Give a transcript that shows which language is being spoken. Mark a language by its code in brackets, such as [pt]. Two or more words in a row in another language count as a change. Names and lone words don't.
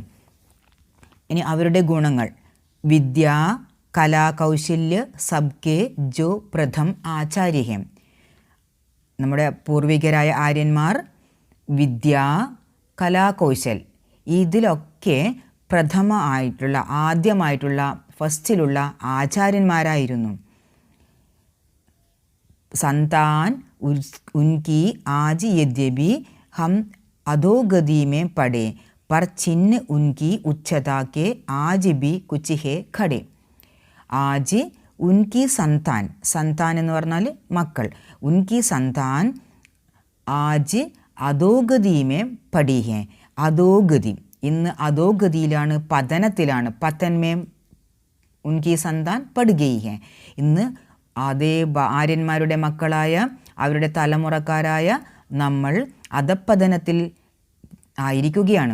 [ml] ഇനി അവരുടെ ഗുണങ്ങൾ: [hi] विद्या कलाकौशल्य सबके जो प्रथम आचार्य हैं. [ml] നമ്മുടെ പൂർവികരായ ആര്യന്മാർ വിദ്യ കലാകൗശൽ ഇതിലൊക്കെ പ്രഥമ ആയിട്ടുള്ള, ആദ്യമായിട്ടുള്ള, ഫസ്റ്റിലുള്ള ആചാര്യന്മാരായിരുന്നു. [hi] संतान उनकी आज यद्यपि हम अधोगति में पड़े पर चिन्ह उनकी उच्चता के आज भी कुछ है खड़े. आज उनकी संतान, संतान [ml] എന്ന് പറഞ്ഞാൽ മക്കൾ, [hi] उनकी संतान आज अधोगति में पड़ी है. [ml] അധോഗതി, ഇന്ന് അധോഗതിയിലാണ്, പതനത്തിലാണ്. [hi] पतन में उनकी संतान पड़ गई है. [ml] ഇന്ന് അതേ ആര്യന്മാരുടെ മക്കളായ അവരുടെ തലമുറക്കാരായ നമ്മൾ അധപ്പതനത്തിൽ ആയിരിക്കുകയാണ്.